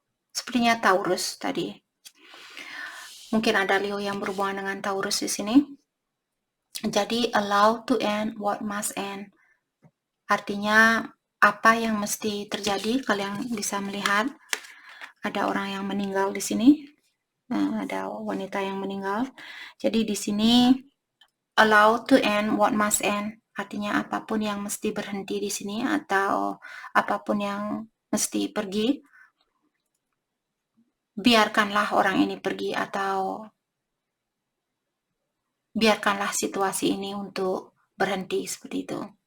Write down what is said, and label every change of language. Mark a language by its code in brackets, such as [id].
[id] Sepertinya Taurus tadi. Mungkin ada Leo yang berhubungan dengan Taurus di sini. [en] Jadi allow to end what must end. [id] Artinya apa yang mesti terjadi, kalian bisa melihat ada orang yang meninggal di sini. Ada wanita yang meninggal. Jadi di sini [en] allow to end what must end. [id] Artinya apapun yang mesti berhenti di sini atau apapun yang mesti pergi, biarkanlah orang ini pergi atau biarkanlah situasi ini untuk berhenti seperti itu.